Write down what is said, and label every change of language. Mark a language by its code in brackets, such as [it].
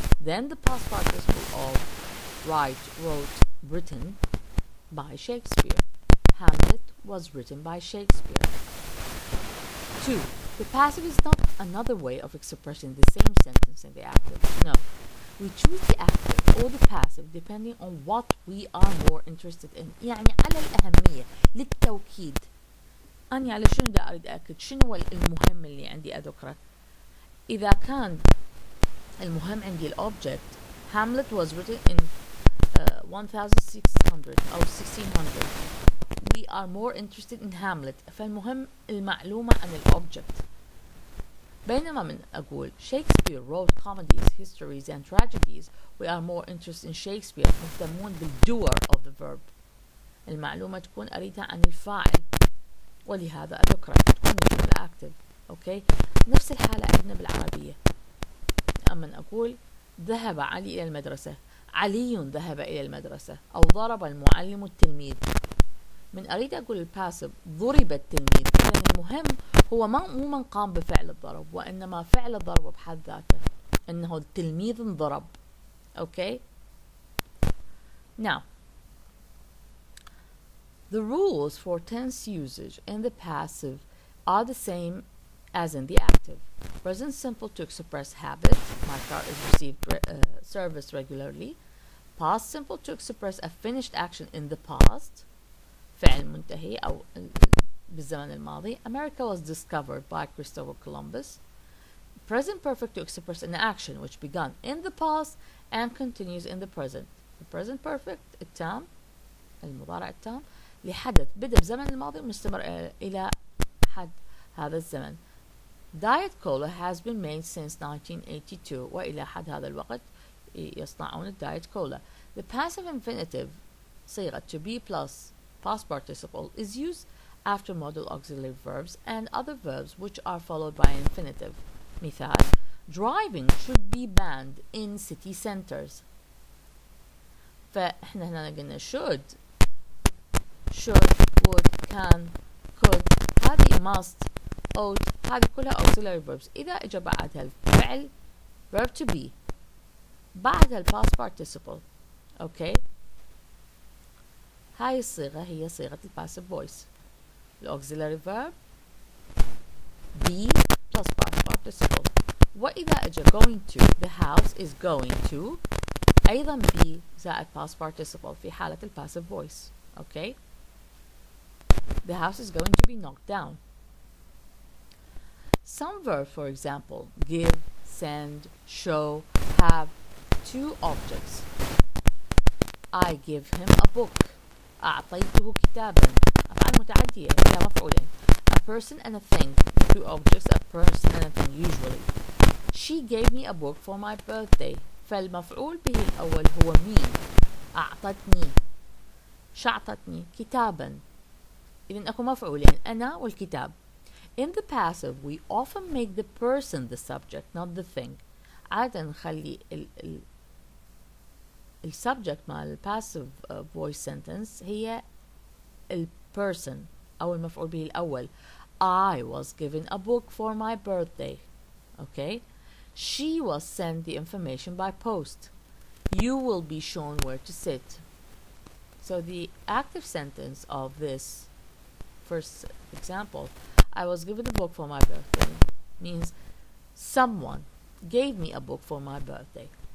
[en] Then the past participle of write, wrote, written by Shakespeare. Hamlet was written by Shakespeare. 2. The passive is not another way of expressing the same sentence in the active. No. We choose the active or the passive depending on what we are more interested in. [ar] يعني على الأهمية للتوكيد. أنا على شنو دا أريد أكد شنو المهم اللي عندي أذكره. إذا كان المهم عندي الأوبجكت [en] Hamlet was written in 1600 [ar] أو 1600. [en] We are more interested in Hamlet. [ar] فالمهم المعلومة عن الأوبجكت. بينما من أقول [en] Shakespeare wrote comedies, histories and tragedies, we are more interested in Shakespeare, [ar] مهتمون بال [en] doer of the verb. [ar] المعلومة تكون أريدها عن الفاعل ولهذا أذكرها تكون من الأكتف. أوكي، نفس الحالة عندنا بالعربية. أما أقول ذهب علي إلى المدرسة، علي ذهب إلى المدرسة، أو ضرب المعلم التلميذ. من أريد أقول الباسف ضرب التلميذ، إذن المهم هو مو من قام بفعل الضرب، وإنما فعل الضرب بحد ذاته، إنه التلميذ انضرب. [en] Okay? Now, the rules for tense usage in the passive are the same as in the active. Present simple to express habit, my car is received service regularly. Past simple to express a finished action in the past, [ar] فعل منتهي أو بالزمن الماضي. [en] America was discovered by Christopher Columbus. Present perfect to express an action which began in the past and continues in the present. The present perfect [ar] التام المضارع التام لحدث بدأ بزمن الماضي ومستمر إلى حد هذا الزمن. [en] Diet Cola has been made since 1982 [ar] وإلى حد هذا الوقت يصنعون الدايت كولا. [en] The passive infinitive صيغة to be plus past participle is used after modal auxiliary verbs and other verbs which are followed by an infinitive. مثال driving should be banned in city centers. [ar] فإحنا هنا قلنا [en] should would can could هذه must ought [ar] هذه كلها [en] auxiliary verbs. [ar] إذا إجا بعدها الفعل [en] verb to be [ar] بعدها ال [en] past participle. [ar] أوكي، هاي الصيغة هي صيغة ال [en] passive voice. ال auxiliary verb be plus past participle. [ar] وإذا إجا [en] going to the house is going to أيضا be زائد past participle [ar] في حالة ال [en] passive voice. Okay, the house is going to be knocked down. Some verbs, for example, give, send, show, have two objects. I give him a book. [ar] أعطيته كتابا. أفعال متعدية إلى مفعولين. [en] A person and a thing. Two objects, a person and a thing usually. She gave me a book for my birthday. [ar] فالمفعول به الأول هو me. أعطتني. شعطتني كتابا. إذن أكو مفعولين أنا والكتاب. [en] In the passive, we often make the person the subject, not the thing. [ar] عادة نخلي ال subject مع ال [en] passive voice sentence [ar] هي ال person أو المفعول به الأول. [en] I was given a book for my birthday. Okay? She was sent the information by post. You will be shown where to sit. So the active sentence of this first example, I was given a book for my birthday, means someone gave me a book for my birthday.